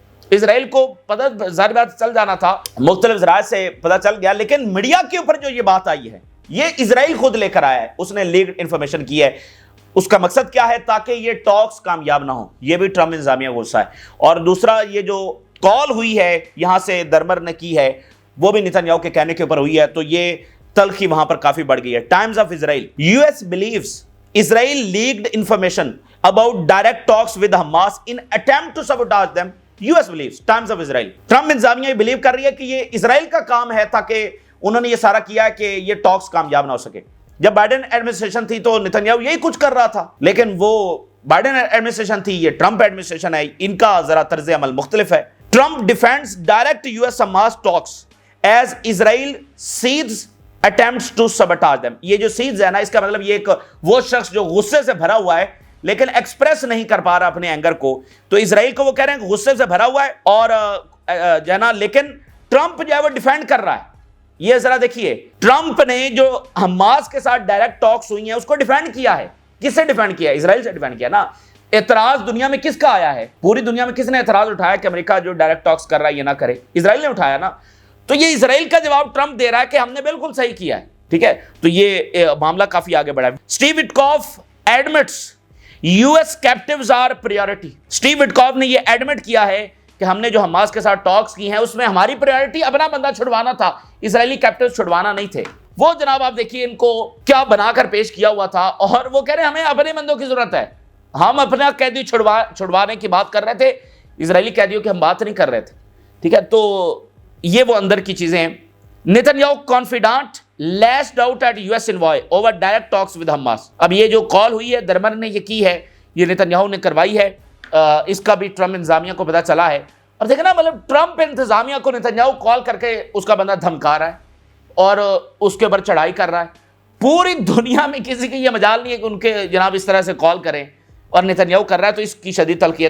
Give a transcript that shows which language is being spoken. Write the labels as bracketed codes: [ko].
[ur] اسرائیل کو پتہ ظاہر بات چل جانا تھا، مختلف ذرائع سے پتہ چل گیا، لیکن میڈیا کے اوپر جو یہ بات آئی ہے یہ اسرائیل خود لے کر آیا ہے، اس نے لیکڈ انفارمیشن کی ہے. اس کا مقصد کیا ہے؟ تاکہ یہ ٹاکس کامیاب نہ ہو. یہ بھی ٹرمپ انتظامیہ کو غصہ ہے. اور دوسرا یہ جو کال ہوئی ہے یہاں سے درمر نے کی ہے وہ بھی نتنیاہو کے کہنے کے اوپر ہوئی ہے، تو یہ تلخی وہاں پر کافی بڑھ گئی ہے. [en] Times of Israel: US believes Israel leaked information about direct talks with Hamas in attempt to sabotage them. US believes. Times of Israel. [ur] Trump انتظامیہ یہ بلیو کر رہی ہے کہ یہ اسرائیل کا کام ہے تاکہ انہوں نے یہ سارا کیا کہ یہ ٹاکس کامیاب نہ ہو سکے. جب بائیڈن ایڈمنسٹریشن تھی تو نتنیاہو یہی کچھ کر رہا تھا، لیکن وہ بائیڈن ایڈمنسٹریشن تھی، یہ ٹرمپ ایڈمنسٹریشن ہے، ان کا ذرا طرز عمل مختلف ہے. [en] Trump defends direct US Hamas talks as Israel seeds attempts to sabotage them. [ur] یہ جو سیدز ہے نا، اس کا مطلب یہ ایک وہ شخص جو غصے سے بھرا ہوا ہے لیکن ایکسپریس نہیں کر پا رہا اپنے اینگر کو، تو اسرائیل کو وہ کہہ رہے ہیں کہ غصے سے بھرا ہوا ہے اور جو ہے نا، لیکن ٹرمپ جو ہے وہ ڈیفینڈ کر رہا ہے. یہ ذرا دیکھیے، ٹرمپ نے جو حماس کے ساتھ ڈائریکٹ ٹاکس ہوئی ہیں اس کو ڈیفینڈ کیا ہے. کس سے ڈیفینڈ کیا ہے؟ اسرائیل سے ڈیفینڈ کیا نا. اعتراض دنیا میں کس کا آیا ہے؟ پوری دنیا میں کس نے اعتراض اٹھایا کہ امریکہ جو ڈائریکٹ ٹاکس کر رہا ہے یہ نہ کرے؟ اسرائیل نے اٹھایا نا. تو یہ اسرائیل کا جواب ٹرمپ دے رہا ہے کہ ہم نے بالکل صحیح کیا ہے. ٹھیک ہے، تو یہ معاملہ کافی آگے بڑھا ہے. [en] Steve Witkoff admits US captives are priority. [ur] Steve وٹکاف نے یہ ایڈمٹ کیا ہے کہ ہم نے جو حماس کے ساتھ ٹاکس کی ہیں اس میں ہماری پریورٹی اپنا بندہ چھڑوانا تھا، اسرائیلی کیپٹیوز چھڑوانا نہیں تھے. وہ جناب آپ دیکھیے ان کو کیا بنا کر پیش کیا ہوا تھا، اور وہ کہہ رہے ہیں ہمیں اپنے بندوں کی ضرورت ہے، ہم اپنا قیدی چھڑوانے کی بات کر رہے تھے، اسرائیلی قیدیوں کی ہم بات نہیں کر رہے تھے. ٹھیک ہے، تو یہ وہ اندر کی چیزیں ہیں. [en] Netanyahu confidant lashed out at US envoy over direct talks with Hamas. [ur] اب یہ جو کال ہوئی ہے درمر نے یہ کی ہے، یہ نتنیاہو نے کروائی ہے، اس کا بھی ٹرمپ انتظامیہ کو پتہ چلا ہے. اور دیکھنا مطلب ٹرمپ انتظامیہ کو نتنیاہو کال کر کے اس کا بندہ دھمکا رہا ہے اور اس کے اوپر چڑھائی کر رہا ہے. پوری دنیا میں کسی کی یہ مجال نہیں ہے کہ ان کے جناب اس طرح سے کال کریں، اور نتنیاہو کر رہا ہے، تو اس کی شدید تلخی ہے.